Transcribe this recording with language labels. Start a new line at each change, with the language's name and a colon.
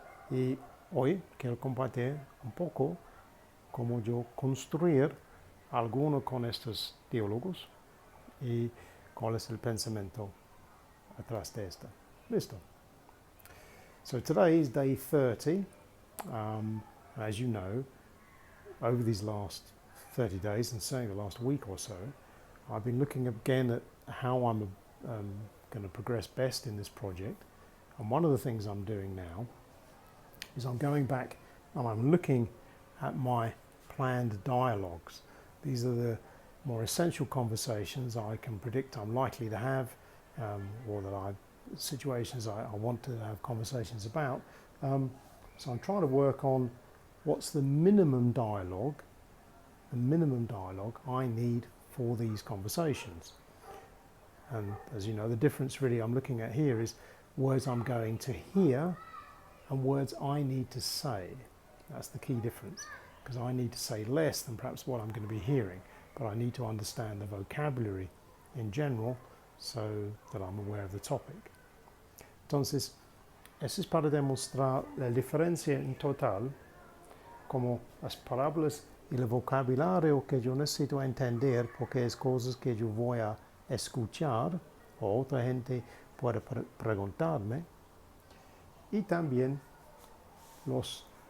Spanish: Y hoy quiero compartir un poco cómo yo construir alguno con estos diálogos y cuál es el pensamiento atrás de esto.
English: Listo. So today is day 30. As you know, over these last 30 days and certainly the last week or so, I've been looking again at how I'm going to progress best in this project. And one of the things I'm doing now is I'm going back and I'm looking at my planned dialogues. These are the more essential conversations I can predict I'm likely to have, or that situations I want to have conversations about. So I'm trying to work on what's the minimum dialogue I need for these conversations. And as you know, the difference really I'm looking at here is words I'm going to hear and words I need to say. That's the key difference, because I need to say less than perhaps what I'm going to be hearing, but I need to understand the vocabulary in general so that I'm aware of the topic.
Spanish: Entonces, eso es para demostrar la diferencia en total, como las palabras y el vocabulario que yo necesito entender, porque es cosas que yo voy a escuchar o otra gente puede preguntarme, y también los